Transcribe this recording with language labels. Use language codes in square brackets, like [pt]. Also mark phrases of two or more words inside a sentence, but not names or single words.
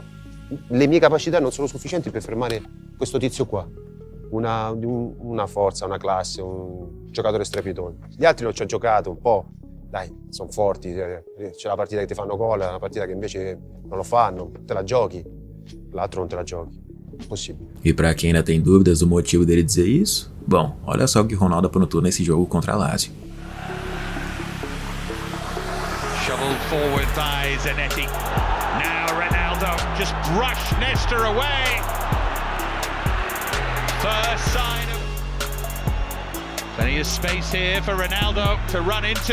[it] Le mie capacità non sono sufficienti per fermare questo tizio qua. Una forza, una classe, un giocatore strepitoso. Gli altri non ci ho giocato un po', dai, sono forti, c'è la partita che ti fanno gol, una partita che invece non lo fanno, te la giochi, l'altro non te la giochi. [pt] Impossível. E pra quem ainda tem dúvidas do motivo dele dizer isso, bom, olha só o que Ronaldo aprontou nesse jogo contra a Lazio. [en] Shoveled forward by Zanetti. Now Ronaldo just brushed Nesta away. First sign of... Plenty of space here for Ronaldo to run into.